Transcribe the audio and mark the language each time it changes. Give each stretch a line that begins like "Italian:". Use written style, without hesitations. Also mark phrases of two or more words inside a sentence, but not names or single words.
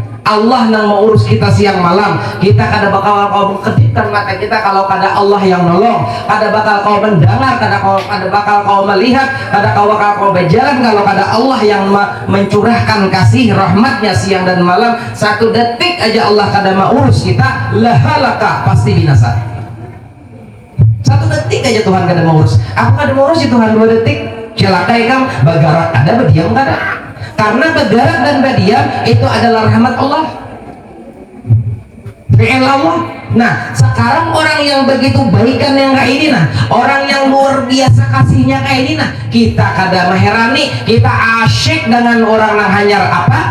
Banjar: Allah nang mau urus kita siang malam, kita kada bakal kau kedipkan mata kita kalau kada Allah yang nolong, kada bakal kau mendengar, kada bakal kau melihat, kada bakal kau berjalan kalau kada Allah yang mencurahkan kasih rahmatnya siang dan malam. Satu detik aja Allah kada mau urus kita, lahalaka, pasti binasa. Satu detik aja Tuhan kada mau urus. Aku kada mau urus Tuhan 2 detik, celakai kam, bagarak ada, berdiam kada.
Indonesian: Karena bergerak dan berdiam itu adalah rahmat Allah,
Arabic: فعل الله.
Indonesian: Nah, sekarang orang yang begitu baikan yang kayak ini, nah, orang yang luar biasa kasihnya kayak ini, nah,
Banjar: kita kada meherani,
Indonesian: kita asyik dengan orang yang hanya apa?